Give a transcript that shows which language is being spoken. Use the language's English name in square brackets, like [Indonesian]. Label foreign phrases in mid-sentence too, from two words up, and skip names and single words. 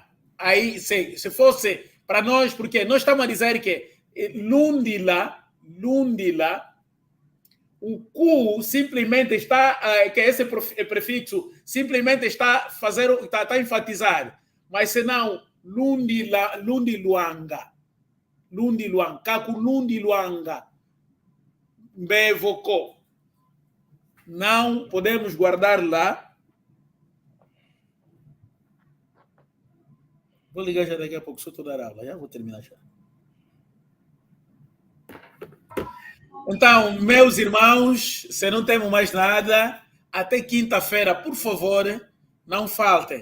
[Portuguese] Aí, se fosse para nós, porque nós estamos a dizer que Lundila, o Q simplesmente está, que esse prefixo simplesmente está a fazer, está a enfatizar. Mas senão, [Kongo] Lundiluanga. Lundiluanga. Kaku Lundiluanga. Mbevoko. [Portuguese] Não podemos guardar lá. Vou ligar já daqui a pouco, só estou dar aula. Já vou terminar já. Então, meus irmãos, se não temos mais nada, até quinta-feira, por favor, não faltem.